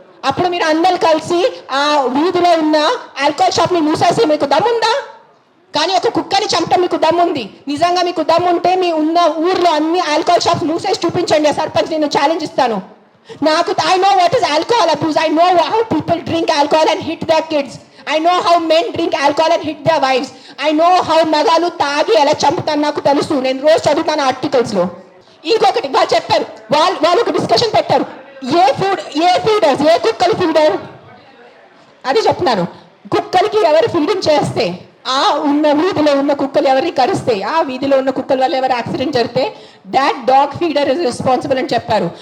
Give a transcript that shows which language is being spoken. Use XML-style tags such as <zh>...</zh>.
<te>అప్పుడు మీరు అందరు కలిసి ఆ వీధిలో ఉన్న ఆల్కహాల్ షాప్ని మూసేసి మీకు దమ్ముందా? కానీ ఒక కుక్కని చంపడం మీకు దమ్ముంది. నిజంగా మీకు దమ్ముంటే మీ ఉన్న ఊర్లో అన్ని ఆల్కహాల్ షాప్స్ మూసేసి చూపించండి. సర్పంచ్ నేను ఛాలెంజ్ ఇస్తాను. నాకు</te> <en>I know what is alcohol abuse. I know how people drink alcohol and hit their kids. I know how men drink alcohol and hit their wives. I know how</en> <te>మగాలు తాగి ఎలా చంపుతాను నాకు తెలుసు. నేను రోజు చదువుతాను ఆర్టికల్స్లో. ఇంకొకటి వాళ్ళు చెప్పారు, వాళ్ళు ఒక డిస్కషన్ పెట్టారు. ఏ ఫీడర్స్, ఏ కుక్కలు ఫీడర్ అది చెప్తున్నాను. కుక్కలకి ఎవరు ఫీడింగ్ చేస్తే, ఆ ఉన్న వీధిలో ఉన్న కుక్కలు ఎవరిని కరిస్తే, ఆ వీధిలో ఉన్న కుక్కల వల్ల ఎవరు యాక్సిడెంట్ జరిగితే</te> <en>that dog feeder is responsible</en> <te>అని చెప్పారు.</te>